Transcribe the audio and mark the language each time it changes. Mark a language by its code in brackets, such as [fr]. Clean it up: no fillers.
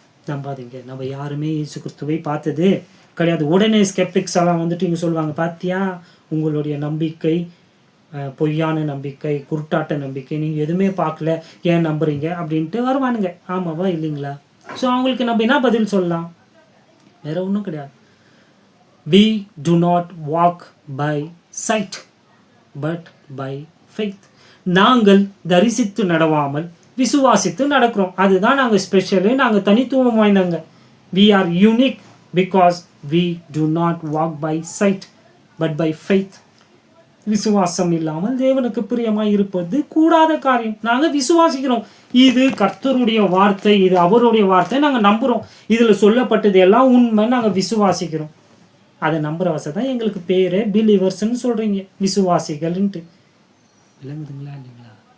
[ta] நம்பாதீங்க, நம்ம யாருமே இயேசு கிறிஸ்துவை பார்த்தது கிடையாது. உடனே ஸ்கெப்டிக்ஸ் எல்லாம் வந்துட்டு இங்கே சொல்லுவாங்க, பார்த்தியா உங்களுடைய நம்பிக்கை பொய்யான நம்பிக்கை, குருட்டாட்ட நம்பிக்கை, நீங்கள் எதுவுமே பார்க்கல, ஏன் நம்புறீங்க அப்படின்ட்டு வருவானுங்க. ஆமாவா இல்லைங்களா? ஸோ அவங்களுக்கு நம்ம என்ன பதில் சொல்லலாம்? வேற ஒன்றும் கிடையாது. [en] We do not walk by sight but by faith. [ta] நாங்கள் தரிசித்து நடவாமல் விசுவாசித்து நடக்கிறோம். அதுதான் நாங்கள் ஸ்பெஷலு, நாங்கள் தனித்துவம் வாய்ந்தவங்க. [en] We are unique because we do not walk by sight but by faith. [ta] விசுவாசம் இல்லாமல் தேவனுக்கு பிரியமாய் இருப்பது கூடாத காரியம். நாங்கள் விசுவாசிக்கிறோம், இது கர்த்தருடைய வார்த்தை, இது அவருடைய வார்த்தை, நாங்கள் நம்புகிறோம், இதில் சொல்லப்பட்டது எல்லாம் உண்மை, நாங்கள் விசுவாசிக்கிறோம். அதை நம்புகிற வசதி தான் எங்களுக்கு பேர் பிலீவர்ஸ்ன்னு சொல்கிறீங்க, விசுவாசிகள்ன்ட்டு. விளங்குதுங்களா இல்லைங்களா?